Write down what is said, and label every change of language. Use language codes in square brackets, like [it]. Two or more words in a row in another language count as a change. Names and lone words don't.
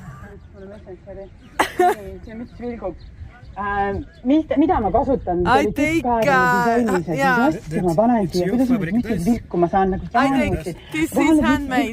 [et] See mis vilgub. Mida ma kasutan? [en] I think, [et] ma panen siia, kuidas ma vilku ma saan nagu [en] this is handmade.